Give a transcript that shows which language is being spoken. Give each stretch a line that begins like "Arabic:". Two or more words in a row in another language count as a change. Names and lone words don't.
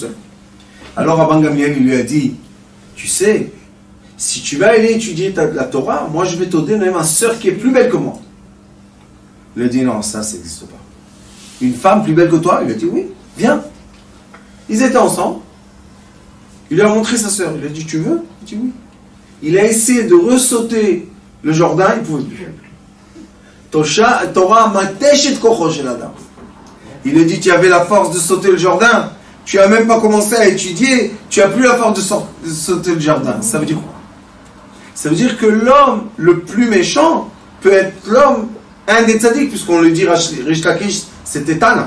French: Alors Rabban Gamliel il lui a dit, tu sais, si tu vas aller étudier la Torah, moi je vais te donner ma sœur qui est plus belle que moi. Il a dit non, ça n'existe pas. Une femme plus belle que toi? Il a dit oui, viens. Ils étaient ensemble. Il lui a montré sa sœur. Il a dit tu veux? Il a dit oui. Il a essayé de ressauter le Jourdain, il ne pouvait plus.
Hebrew: תורה מתשת כחו של אדם.
French: Il a dit tu avais la force de sauter le Jourdain. Tu n'as même pas commencé à étudier. Tu n'as plus la force de sauter le Jourdain. Ça veut dire quoi? Ça veut dire que l'homme le plus méchant peut être l'homme, un des tzaddik, puisqu'on le dit, Rish Lakish, c'était Tana.